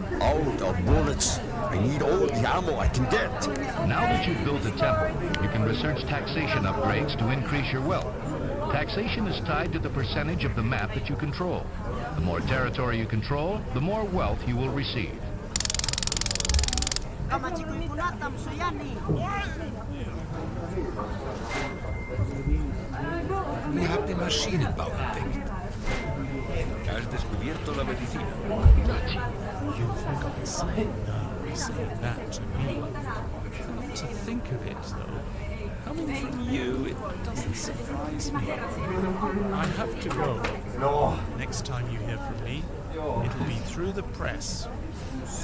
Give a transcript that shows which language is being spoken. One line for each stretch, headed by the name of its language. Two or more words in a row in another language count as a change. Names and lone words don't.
English: Out of bullets. I need all the ammo I can get. Now that you've built a temple, you can research taxation upgrades to increase your wealth. Taxation is tied to the percentage of the map that you control. The more territory you control, the more wealth you will receive.
German: Wie habt ihr Maschinen bauen entdeckt?
Spanish: Has descubierto la medicina.
English: You've got saying that to me. To think of it, though, coming from you, it doesn't surprise me. I have to go. No. Next time you hear from me, it'll be through the press.